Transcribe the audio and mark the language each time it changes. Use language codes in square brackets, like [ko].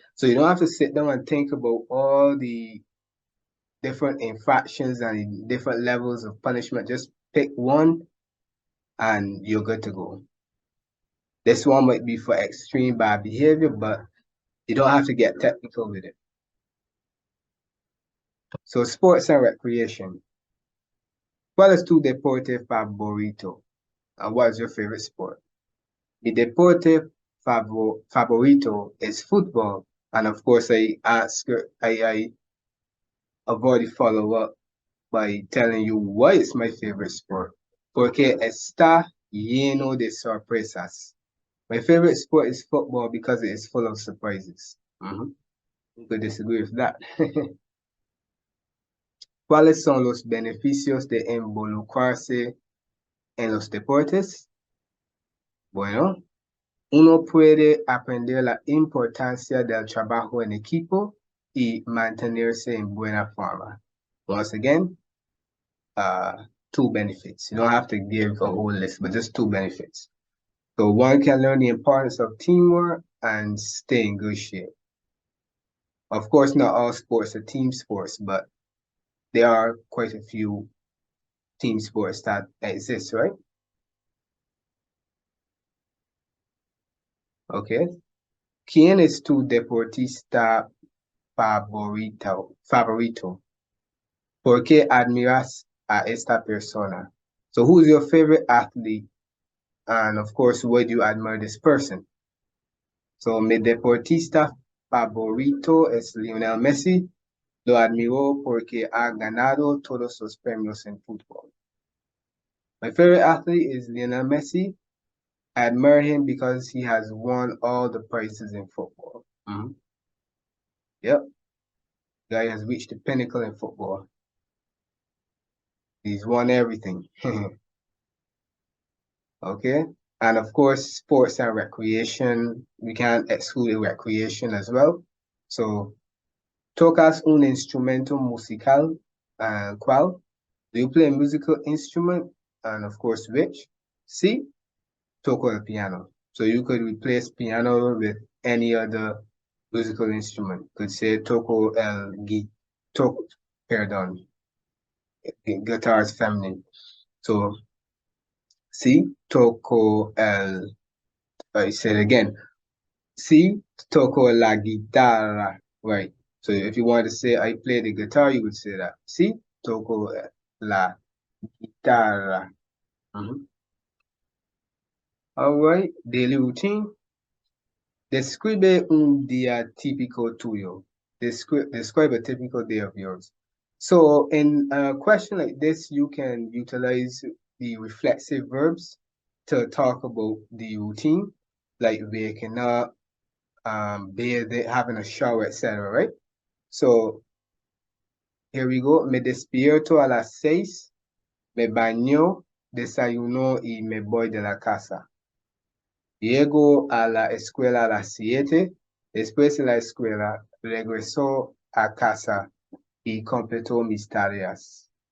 [en] So you don't have to sit down and think about all the different infractions and different levels of punishment. Just pick one and you're good to go. This one might be for extreme bad behavior, but you don't have to get technical with it. So sports and recreation. [es] ¿Cuál es tu deporte favorito? [en] And what is your favorite sport? [es] Mi deporte favorito [en] is football. And of course, I avoid the follow-up by telling you why it's my favorite sport. [es] Porque está lleno de sorpresas. [en] My favorite sport is football because it is full of surprises. You could disagree with that. [es] ¿Cuáles son los beneficios de involucrarse en los deportes? Bueno, uno puede aprender la importancia del trabajo en equipo y mantenerse en buena forma. [en] Once again, two benefits. You don't have to give a whole list, but just two benefits. So one can learn the importance of teamwork and stay in good shape. Of course, not all sports are team sports, but there are quite a few team sports that exist, right? Okay. [es] ¿Quién es tu deportista favorito? ¿Por qué admiras a esta persona? [en] So who's your favorite athlete? And of course, why do you admire this person? So [es] mi deportista favorito es Lionel Messi. Lo admiro porque ha ganado todos los premios en fútbol. [en] My favorite athlete is Lionel Messi. I admire him because he has won all the prizes in football. Yep. Guy has reached the pinnacle in football. He's won everything. Okay. And of course, sports and recreation. We can't exclude recreation as well. So, [es] ¿tocas un instrumento musical? ¿Cuál? [en] Do you play a musical instrument? And of course, which? [es] Sí, toco el piano. [en] So you could replace piano with any other musical instrument. Could say [es] toco el toco, [en] pardon. Guitar is feminine. So, [es] sí, toco el, [en] I say it again. [es] Sí, toco la guitarra. [en] Right. So if you want to say I play the guitar, you would say that. [es] Sí, toco la visitar. [en] All right, daily routine. [es] Describe un día típico tuyo. [en] Describe a typical day of yours. So in a question like this, you can utilize the reflexive verbs to talk about the routine, like waking up, bathing, having a shower, etc. Right? So here we go. [es] Me despierto a las 6, me baño, desayuno y me voy de la casa. Llego a la escuela a las 7. Después de la escuela, regreso a casa y completo mis tareas.